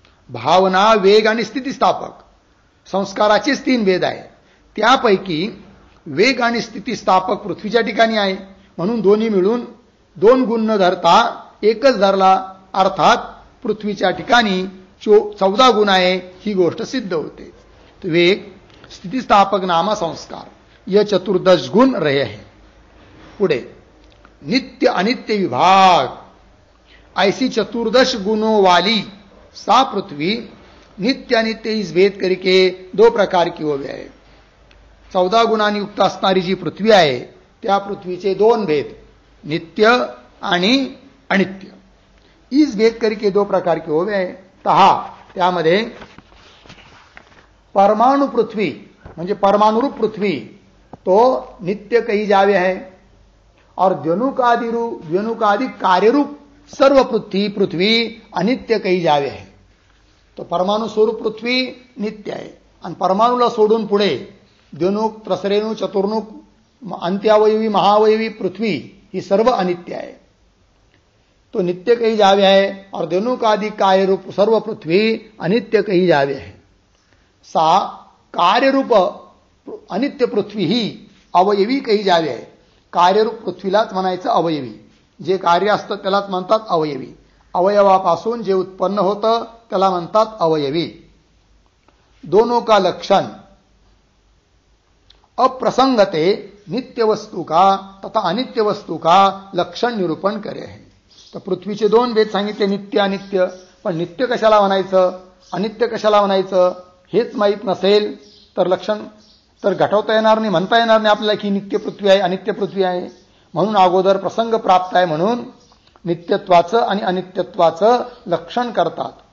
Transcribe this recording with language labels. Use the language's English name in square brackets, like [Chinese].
[Marathi] भावना वेग आणि स्थितिस्थापक संस्काराचेच 3 भेद आहे. त्यापैकी वेग आणि स्थितिस्थापक पृथ्वीच्या ठिकाणी आहे म्हणून दोन्ही मिळून 2 गुण न धरता एकच धरला, अर्थात पृथ्वीच्या ठिकाणी 14 गुण आहे ही गोष्ट सिद्ध होते. [Hindi] वेग स्थितिस्थापक नामा संस्कार यह चतुर्दश गुण रहे है. पुढे नित्य अनित्य विभाग ऐसी चतुर्दश गुणों वाली सा पृथ्वी नित्य अनित्य इस भेद करके 2 प्रकार की हो गए. [Marathi] 14 गुणांनी युक्त असणारी जी पृथ्वी आहे त्या पृथ्वीचे 2 भेद, नित्य आणि अनित्य। [Hindi] इस भेद करके दो प्रकार के हो गए। तहा [Marathi] त्यामध्ये परमाणु पृथ्वी म्हणजे परमाणुरूप पृथ्वी [Hindi] तो नित्य कही जावे है, और द्व्यनुकादि कार्यरूप सर्व पृथ्वी अनित्य कही जावे है। [Marathi] तो परमाणु स्वरूप पृथ्वी नित्य आहे, आणि परमाणूला सोडून पुढे द्व्यनुक, त्रसरेणु, चतुर्णुक, अंत्यावयवी, महावयवी पृथ्वी ही सर्व अनित्य आहे, [Hindi] तो नित्य कही जावे है। और द्व्यनुकादि कार्यरूप सर्व पृथ्वी अनित्य कही जावे है। सा कार्यरूप अनित्य पृथ्वी ही अवयवी कही जावे आहे। [Marathi] कार्यरूप पृथ्वीलाच म्हणायचं अवयवी, जे कार्य असतं त्यालाच म्हणतात अवयवी। अवयवापासून जे उत्पन्न होतं त्याला म्हणतात अवयवी। [Hindi] दोनों का लक्षण अप्रसंगते नित्य वस्तु का तथा अनित्य वस्तु का लक्षण निरूपण करे है। [Marathi] तर पृथ्वीचे दोन भेद सांगितले, नित्य अनित्य। पण नित्य कशाला म्हणायचं, अनित्य कशाला म्हणायचं हेच माहीत नसेल तर लक्षण तर घटवता येणार नाही, म्हणता येणार नाही आपल्याला की नित्य पृथ्वी आहे, अनित्य पृथ्वी आहे। म्हणून अगोदर प्रसंग प्राप्त आहे म्हणून नित्यत्वाचं आणि अनित्यत्वाचं लक्षण करतात।